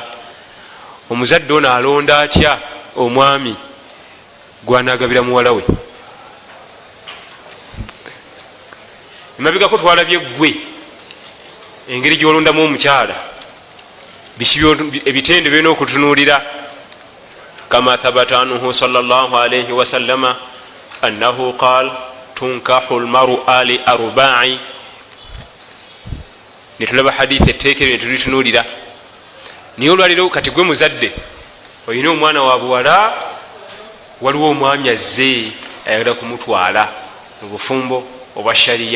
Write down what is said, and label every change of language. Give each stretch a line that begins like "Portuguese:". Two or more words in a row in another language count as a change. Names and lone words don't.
Ganda: Omuzadde ono alonda atya omwami gwanagabira muwala we? Emabegako twalabye gwe engeri gyolondamu omukyala, ebitende birina okutunulira.
Arabic: كما ثبت عنه صلى الله عليه وسلم أنه قال تنكح المرأة لأربع.
Ganda: Netulaba hadithi eteekere netulitunulira. Niye olwaliro kati gwe muzadde olina omwana wa buwala, waliwo omwami azze ayagala kumutwala mu bufumbo obwa shariya.